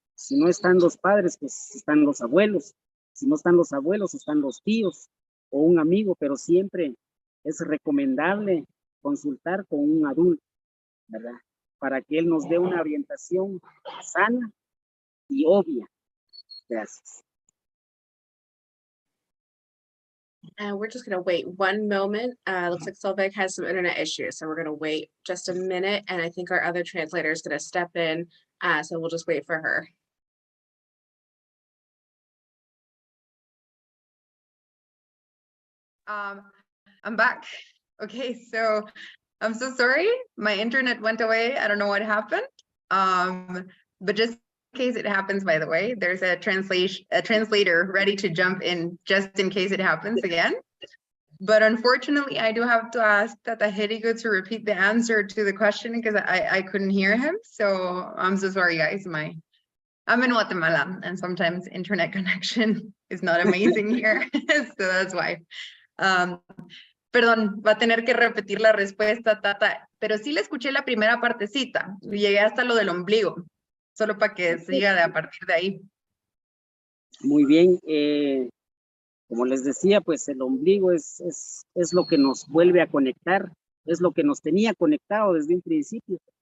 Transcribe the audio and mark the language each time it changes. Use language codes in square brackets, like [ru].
[es] Si no están los padres, pues están los abuelos. Si no están los abuelos, están los tíos o un amigo, pero siempre es recomendable consultar con un adulto, ¿verdad? Para que él nos dé una orientación sana y obvia. Gracias. [en] We're just going to wait one moment. Looks like Solveig has some internet issues, so we're going to wait just a minute, and I think our other translator is going to step in, so we'll just wait for her. I'm back. Okay, so I'm so sorry. My internet went away. I don't know what happened. But just in case it happens, by the way, there's a translator ready to jump in just in case it happens again. But unfortunately, I do have to ask Tata Jerico to repeat the answer to the question because I couldn't hear him. So I'm so sorry, guys. I'm in Guatemala, and sometimes internet connection is not amazing here. So that's why. [es] Perdón, va a tener que repetir la respuesta, Tata, pero sí le escuché la primera partecita. Llegué hasta lo del ombligo. solo para que siga a partir de ahí. Muy bien. Como les decía, pues el ombligo es lo que nos vuelve a conectar, es lo que nos tenía conectado desde un principio.